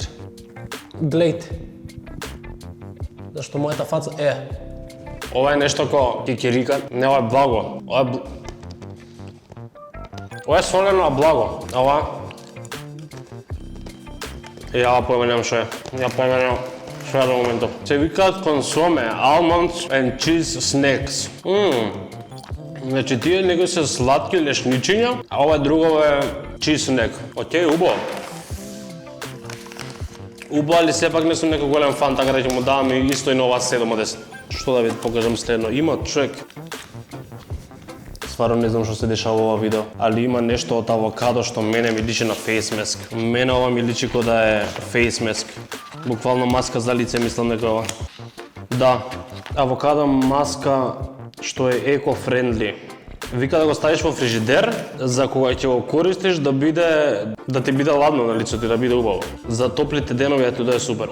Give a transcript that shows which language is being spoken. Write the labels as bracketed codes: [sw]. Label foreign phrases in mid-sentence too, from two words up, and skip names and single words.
[mk] Гледайте. Зашто мојата фаца е... Ова е нешто ко кикирика. Не, ова е благо. Ова е солено, а благо. Ова... Ја поименам што е. Ја поименам што е на моментот. Се викаат консоме, [en] almonds and cheese snacks. [mk] Значи тие некои се сладки лешничиња, а ова друго е [en] cheese snack. [mk] Океј, убаво. Убаво, али сепак не сум некој голем фан, така да ќе му давам исто и на ова 7 од 10. Што да ви покажам следно? Има човек... Стварно не знам што се дешава ова видео, али има нешто од авокадо што мене ми личи на [en] face mask. [mk] Мене ова ми личи кој да е [en] face mask. [mk] Буквално маска за лице, мислам дека ова. Да, авокадо маска што е еко-френдли. Вика да го ставиш во фрижидер, за кога ќе го користиш да ти биде ладно на лицето и да биде убаво. За топлите денови ето да е супер.